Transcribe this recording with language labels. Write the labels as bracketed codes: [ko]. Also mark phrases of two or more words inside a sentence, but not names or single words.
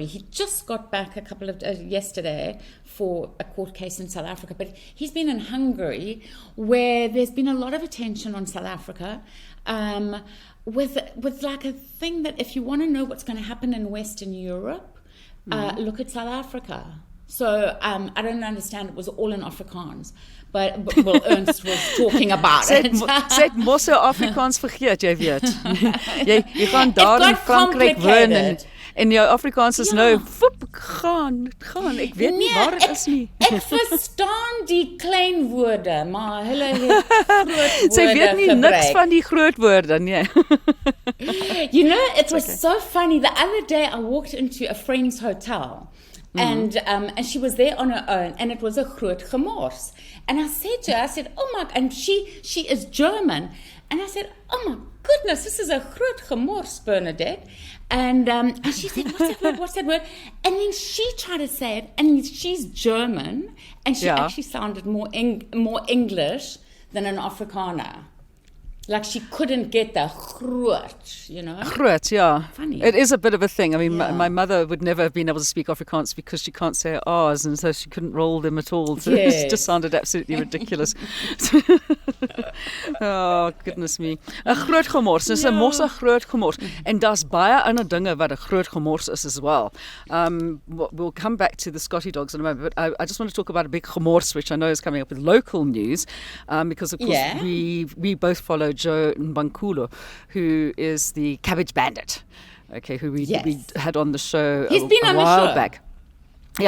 [en] He just got back yesterday for a court case in South Africa, but he's been in Hungary, where there's been a lot of attention on South Africa, with like a thing that if you want to know what's going to happen in Western Europe, look at South Africa. So I don't understand, it was all in Afrikaans. But Ernst was talking about it. [af] Sy het mos so Afrikaans vergeet, jy weet. Jy gaan daar in Frankryk woon en jou Afrikaans is nou gaan. Ek weet nie waar dit is nie. Ek verstaan die klein woorde, maar hulle het groot woorde. Sy weet nie niks van die groot woorde nie. [en] It was so funny. The other day I walked into a friend's hotel. And she was there on her own, and it was a [af] groot gemors. [en] And I said to her, oh my, and she is German. And I said, oh my goodness, this is a [af] groot gemors, [en] Bernadette. And she said, what's that word? And then she tried to say it, and she's German, and she actually sounded more English than an Afrikaner. Like she couldn't get the groot, Groot, yeah. Funny. It is a bit of a thing. I mean, my mother would never have been able to speak Afrikaans because she can't say R's, and so she couldn't roll them at all. So it just sounded absolutely ridiculous. Oh, goodness me. [af] 'n Groot gemors. Dis 'n mosse groot gemors. En daar's baie ander dinge wat 'n groot gemors is [en] as well. We'll come back to the Scottie Dogs in a moment, but I just want to talk about a big gemors, which I know is coming up with local news, because of course we both follow Joe Mbankulo, who is the Cabbage Bandit, who we had on the show a while back.